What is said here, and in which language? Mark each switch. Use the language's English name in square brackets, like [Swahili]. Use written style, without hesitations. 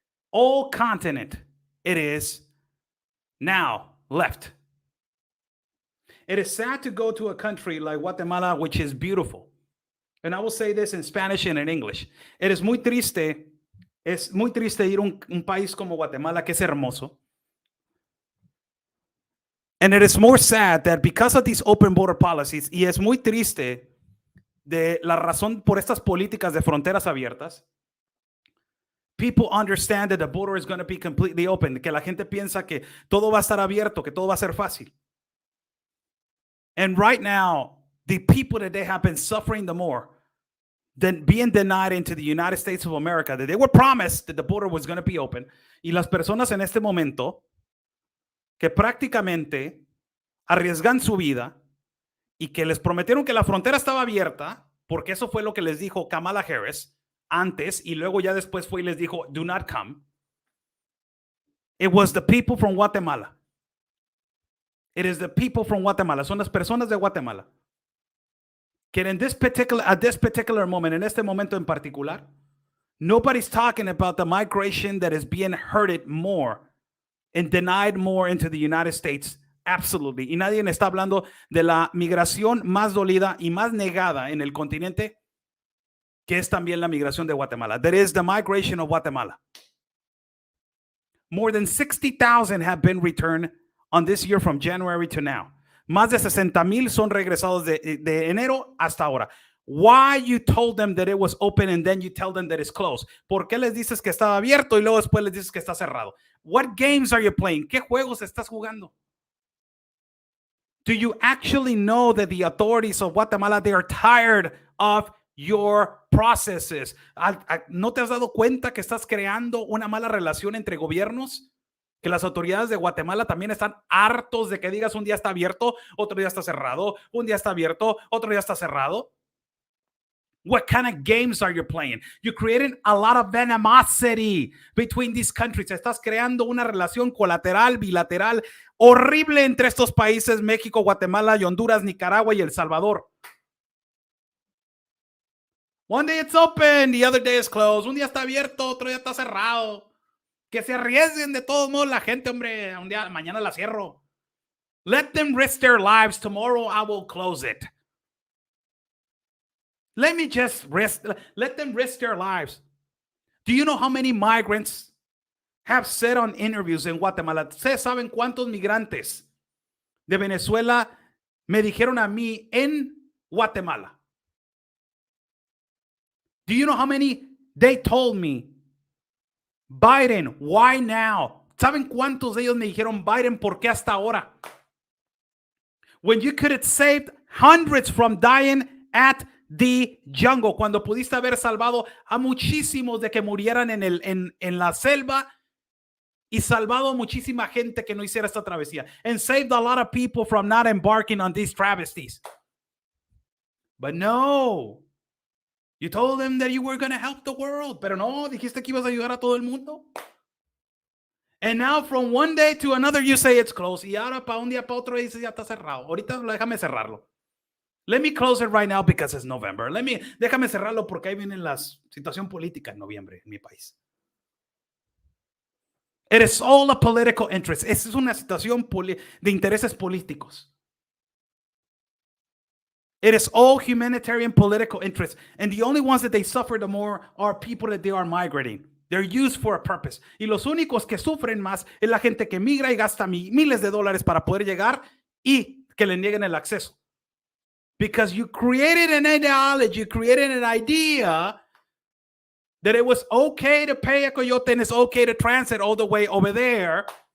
[English] All continent, it is now left. It is sad to go to a country like Guatemala, which is beautiful. And I will say this in Spanish and in English. It is [Spanish] muy triste, ir a un país como Guatemala, que es hermoso. [English] And it is more sad that because of these open border policies, [Spanish] y es muy triste de la razón por estas políticas de fronteras abiertas, [English] people understand that the border is going to be completely open, [Spanish] que la gente piensa que todo va a estar abierto, que todo va a ser fácil. [English] And right now, the people that they have been suffering the more than being denied into the United States of America, that they were promised that the border was going to be open, [Spanish] y las personas en este momento que prácticamente arriesgan su vida y que les prometieron que la frontera estaba abierta, porque eso fue lo que les dijo Kamala Harris antes, y luego ya después fue y les dijo, [English] do not come. It was the people from Guatemala. It is the people from Guatemala. [Spanish] Son las personas de Guatemala. [English] Que at this particular moment, [Spanish] en este momento en particular, [English] nobody's talking about the migration that is being hurted more and denied more into the United States. Absolutely. [Spanish] Y nadie está hablando de la migración más dolida y más negada en el continente, que es también la migración de Guatemala. [English] That is the migration of Guatemala. More than 60,000 have been returned on this year from January to now. [Spanish] Más de 60,000 son regresados de enero hasta ahora. [English] Why you told them that it was open and then you tell them that it's closed? [Spanish] ¿Por qué les dices que estaba abierto y luego después les dices que está cerrado? [English] What games are you playing? [Spanish] ¿Qué juegos estás jugando? [English] Do you actually know that the authorities of Guatemala, they are tired of your processes? [Spanish] ¿No te has dado cuenta que estás creando una mala relación entre gobiernos? Que las autoridades de Guatemala también están hartos de que digas un día está abierto, otro día está cerrado, un día está abierto, otro día está cerrado. [English] What kind of games are you playing? You're creating a lot of animosity between these countries. [Spanish] Estás creando una relación colateral, bilateral, horrible entre estos países, México, Guatemala, y Honduras, Nicaragua y El Salvador. [English] One day it's open, the other day it's closed. [Spanish] Un día está abierto, otro día está cerrado. Que se arriesguen de todos modos la gente, hombre. Un día, mañana la cierro. [English] Let them risk their lives. Tomorrow I will close it. Let them risk their lives. Do you know how many migrants have said on interviews in Guatemala? [Spanish] ¿Ustedes saben cuántos migrantes de Venezuela me dijeron a mí en Guatemala? [English] Do you know how many they told me? Biden, why now? [Spanish] ¿Saben cuántos de ellos me dijeron, Biden, por qué hasta ahora? [English] When you could have saved hundreds from dying at the jungle, [Spanish] cuando pudiste haber salvado a muchísimos de que murieran en la selva y salvado a muchísima gente que no hiciera esta travesía, [English] and saved a lot of people from not embarking on these travesties. But no, you told them that you were going to help the world, [Spanish] pero no, dijiste que ibas a ayudar a todo el mundo. [English] And now from one day to another you say it's closed. [Spanish] Y ahora para un día para otro dices ya está cerrado. Ahorita déjame cerrarlo. [English] Let me close it right now because it's November. [Spanish] Déjame cerrarlo porque ahí viene la situación política en noviembre en mi país. [English] It is all a political interest. [Spanish] Esa es una situación de intereses políticos. [English] It is all humanitarian political interests. And the only ones that they suffer the more are people that they are migrating. They're used for a purpose. [Spanish] Y los únicos que sufren más es la gente que migra y gasta miles de dólares para poder llegar y que le nieguen el acceso. [English] Because you created an ideology, you created an idea that it was okay to pay a coyote and it's okay to transit all the way over there.